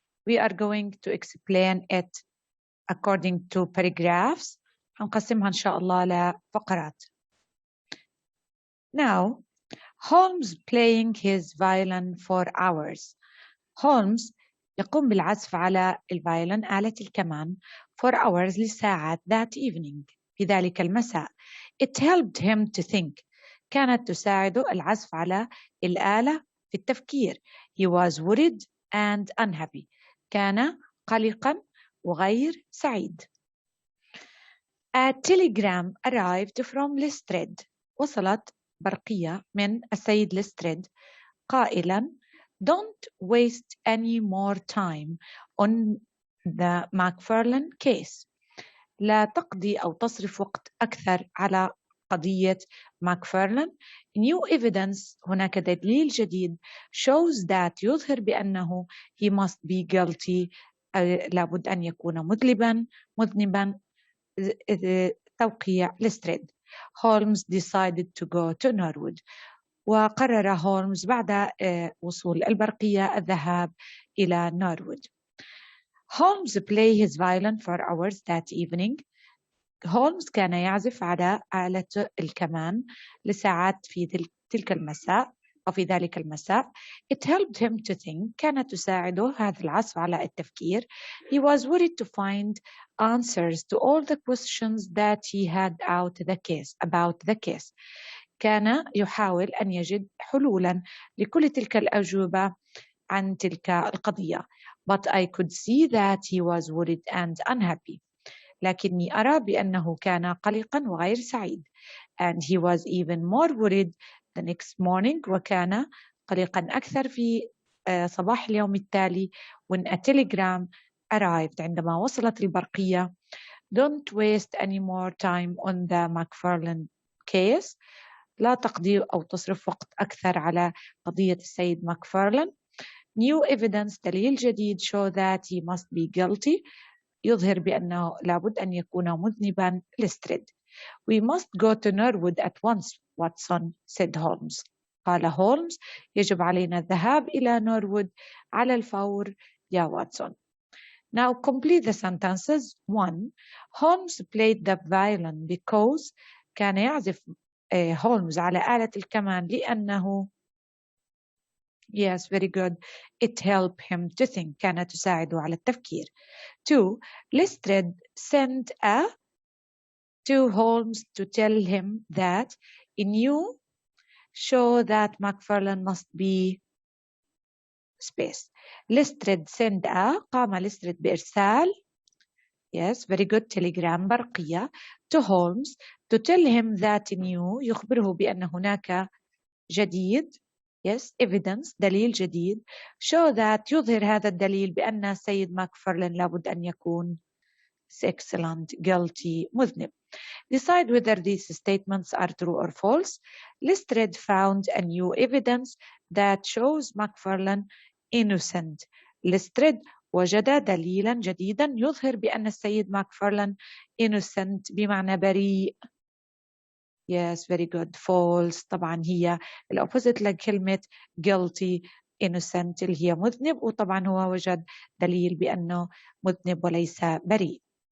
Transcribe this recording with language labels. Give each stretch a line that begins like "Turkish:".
English: We are going to explain it according to paragraphs.
Arabic: هنقسمها إن شاء الله لفقرات.
English: Now, Holmes playing his violin for hours.
Arabic: هولمز يقوم بالعزف على الفايولين آلة الكمان
English: for hours
Arabic: لساعات
English: that evening
Arabic: في ذلك المساء.
English: It helped him to think.
Arabic: كانت تساعده العزف على الآلة في التفكير.
English: He was worried and unhappy.
Arabic: كان قلقا وغير سعيد.
English: A telegram arrived from Lestrade.
Arabic: وصلت برقية من السيد ليستريد قائلا
English: Don't waste any more time on the McFarlane case.
Arabic: لا تقضي أو تصرف وقت أكثر على قضية ماكفارلان.
English: New evidence
Arabic: هناك دليل جديد
English: shows that
Arabic: يظهر بأنه
English: he must be guilty
Arabic: لابد أن يكون مذنبا توقيع ليستريد.
English: Holmes decided to go to Norwood.
Arabic: وقرر هولمز بعد وصول البرقية الذهاب إلى نورود.
English: Holmes played his violin for hours that evening.
Arabic: هولمز كان يعزف على آلة الكمان لساعات في تلك المساء أو في ذلك المساء.
English: It helped him to think.
Arabic: كانت تساعده هذا العزف على التفكير.
English: He was worried to find answers to all the questions that he had about the case.
Arabic: كان يحاول أن يجد حلولاً لكل تلك الأجوبة عن تلك القضية.
English: But I could see that he was worried and unhappy.
Arabic: لكني أرى بأنه كان قلقاً وغير سعيد.
English: And he was even more worried the next morning.
Arabic: وكان قلقاً أكثر في صباح اليوم التالي
English: when a telegram arrived.
Arabic: عندما وصلت البرقية.
English: Don't waste any more time on the McFarlane case.
Arabic: لا تقضي أو تصرف وقت أكثر على قضية السيد ماكفارلان.
English: New evidence
Arabic: دليل جديد
English: show that he must be guilty.
Arabic: يظهر بأنه لابد أن يكون مذنبا ليستريد.
English: We must go to Norwood at once, Watson, said Holmes.
Arabic: قال هولمز يجب علينا الذهاب إلى نورwood على الفور يا واتسون.
English: Now complete the sentences. 1. Holmes played the violin because
Arabic: كان يعزف هولمز على آلة الكمان لأنه
English: yes very good it helped him to think.
Arabic: كانت تساعده على التفكير. 2.
English: Lestrade sent to Holmes to tell him that a new show that McFarlane must be space. Lestrade sent
Arabic: قام ليستريد بإرسال
English: yes very good telegram
Arabic: برقية
English: to Holmes to tell him that new
Arabic: يخبره بأن هناك جديد
English: yes evidence
Arabic: دليل جديد
English: show that
Arabic: يظهر هذا الدليل بأن السيد ماكفارلان لابد أن يكون
English: excellent guilty
Arabic: مذنب.
English: Decide whether these statements are true or false. Lestrade found a new evidence that shows McFarlane innocent.
Arabic: Lestrade وجد دليلا جديدا يظهر بأن السيد ماكفارلان innocent بمعنى بريء.
English: yes very good.
Arabic: false طبعا هي الأوبوزيت لكلمة guilty. innocent اللي هي مذنب وطبعا هو وجد دليل بأنه مذنب وليس بريء.